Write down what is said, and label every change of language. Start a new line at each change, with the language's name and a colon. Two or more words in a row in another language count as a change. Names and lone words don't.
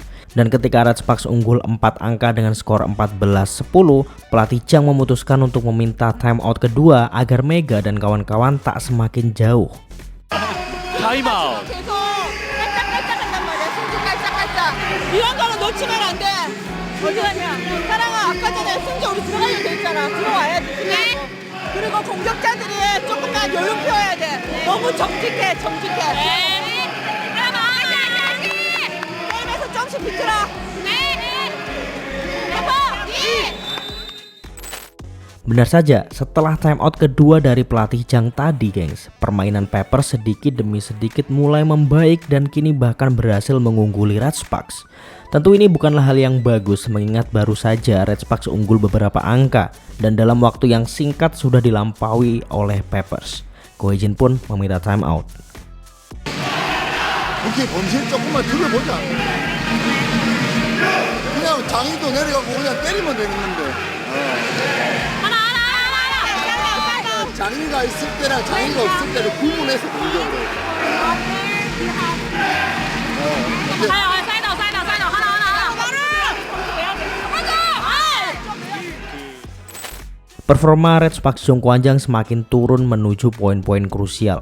Indonesian: Dan ketika Red Sparks unggul 4 angka dengan skor 14-10, pelatih Jang memutuskan untuk meminta timeout kedua agar Mega dan kawan-kawan tak semakin jauh.
Korean: 타임아웃. 이런 거는 놓치면 안 돼. 어디 가냐? 사랑아, 아까 전에 승재 우리 들어가야 돼 있잖아. 들어와야 돼. 그리고 공격자들이 조금만 여유 피워야 돼. 너무 정직해. 게임에서 조금씩 비틀어.
Indonesian: Benar saja, setelah timeout kedua dari pelatih Jang tadi, gengs, permainan Peppers sedikit demi sedikit mulai membaik dan kini bahkan berhasil mengungguli Red Sparks. Tentu ini bukanlah hal yang bagus mengingat baru saja Red Sparks unggul beberapa angka dan dalam waktu yang singkat sudah dilampaui oleh Peppers. Goejin pun meminta timeout.
Korean: 이렇게 범실 조금만 줄여보자. 그냥 장이도 내려가고 그냥 때리면 되는데. 장이가 있을 때랑 장이가 없을 때를 구분해서 공격을 해.
Indonesian: Performa Red Sparks Jongkwanjang semakin turun menuju poin-poin krusial.